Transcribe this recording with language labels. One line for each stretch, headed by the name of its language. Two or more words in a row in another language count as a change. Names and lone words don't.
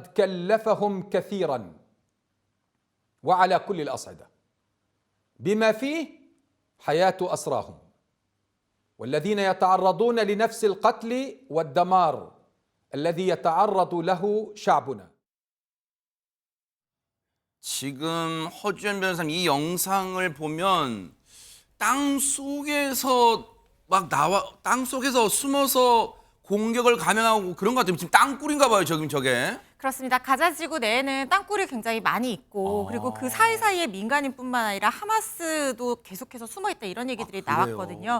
Arabic: كلفهم كثيرا وعلى كل الأصعدة بما فيه حياة أسراهم والذين يتعرضون لنفس القتل والدمار الذي يتعرض له شعبنا.
Korean: 지금 허주연 변호사님 이 영상을 보면 땅 속에서 막 나와 땅 속에서 숨어서 공격을 감행하고 그런 것 같아요. 지금 땅굴인가 봐요, 지금 저게. 그렇습니다. 가자 지구 내에는 땅굴이 굉장히 많이 있고 그리고 그 사이사이에 민간인뿐만 아니라 하마스도 계속해서 숨어있다 이런 얘기들이 나왔거든요.